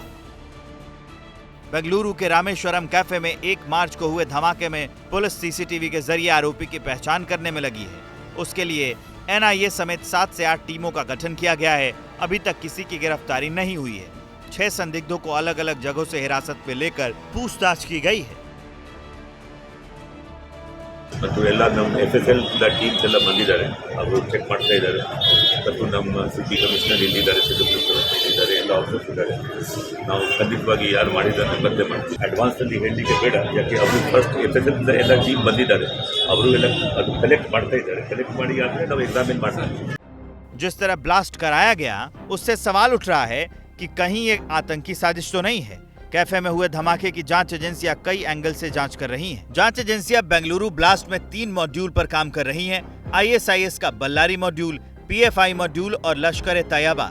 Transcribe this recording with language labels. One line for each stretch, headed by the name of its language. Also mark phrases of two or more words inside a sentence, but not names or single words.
Hindi: बेंगलुरु के रामेश्वरम कैफे में 1 मार्च को हुए धमाके में पुलिस सीसीटीवी के जरिए आरोपी की पहचान करने में लगी है। उसके लिए एनआईए समेत 7 से 8 टीमों का गठन किया गया है। अभी तक किसी की गिरफ्तारी नहीं हुई है। 6 संदिग्धों को अलग अलग जगहों से हिरासत में लेकर पूछताछ की गई है।
Kannada: ಮತ್ತು ಎಲ್ಲ ನಮ್ಮ
English: FSL teams
Kannada: ಎಲ್ಲ ಬಂದಿದ್ದಾರೆ, ಅವರು ಚೆಕ್ ಮಾಡ್ತಾ ಇದ್ದಾರೆ. ಮತ್ತು ನಮ್ಮ
English: city commissioner
Kannada: ಇಲ್ಲಿದ್ದಾರೆ, ಇಲ್ಲಿದ್ದಾರೆ, ಎಲ್ಲ ಆಫೀಸರ್ಸ್ ಇದ್ದಾರೆ. ನಾವು ಖಂಡಿತವಾಗಿ ಯಾರು ಮಾಡಿದ್ದಾರೆ ಪತ್ತೆ ಮಾಡ್ತೀವಿ. ಅಡ್ವಾನ್ಸ್ ಅಲ್ಲಿ ಹೇಳಲಿಕ್ಕೆ ಬೇಡ, ಯಾಕೆ ಅವರು
English: first FSL
Kannada: ಎಲ್ಲ ಟೀಮ್ ಬಂದಿದ್ದಾರೆ, ಅವರು ಎಲ್ಲ ಅದು ಕಲೆಕ್ಟ್ ಮಾಡ್ತಾ ಇದ್ದಾರೆ. ಕಲೆಕ್ಟ್ ಮಾಡಿ ಆದ್ಮೇಲೆ ನಾವು ಎಕ್ಸಾಮಿನ್ ಮಾಡ್ತೀವಿ.
Hindi: जिस तरह ब्लास्ट कराया गया, उससे सवाल उठ रहा है कि कहीं ये आतंकी साजिश तो नहीं है। कैफे में हुए धमाके की जांच एजेंसियां कई एंगल से जांच कर रही हैं। जांच एजेंसियां बेंगलुरु ब्लास्ट में 3 मॉड्यूल पर काम कर रही हैं। ISIS का बल्लारी मॉड्यूल, PFI मॉड्यूल और लश्कर-ए-तैयबा।